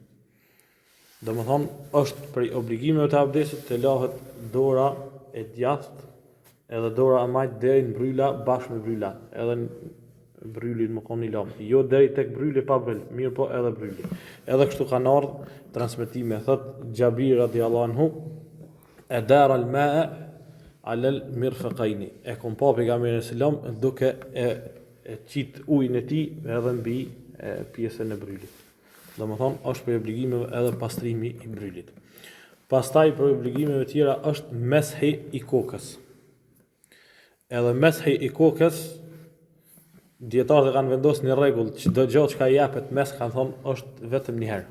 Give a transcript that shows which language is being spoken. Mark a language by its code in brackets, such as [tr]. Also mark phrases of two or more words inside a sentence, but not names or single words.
[sq] Domethënë është prej obligimeve të abdesit të lahet dora e djathtë edhe dora e majt deri në bryla bashkë me bryla, edhe në brylin më koni lam. Jo deri tek bryli pa bryl, mirë po edhe bryli. Edhe kështu kanë ardhur transmetime, thot Xhabir [ar] رضي الله عنه, أدار الماء على المرفقين. [sq] E kom pa pejgamberin selam duke e qit ujin e tij edhe mbi pjesën e brylit. Domethënë është për obligimeve edhe pastrimi i brylit. Pastaj për obligimeve tjera është meshi i kokës. Edhe meshi i kokës dietarët kanë vendosur një rregull që çdo gjë që japet mes kanë thonë është vetëm një herë.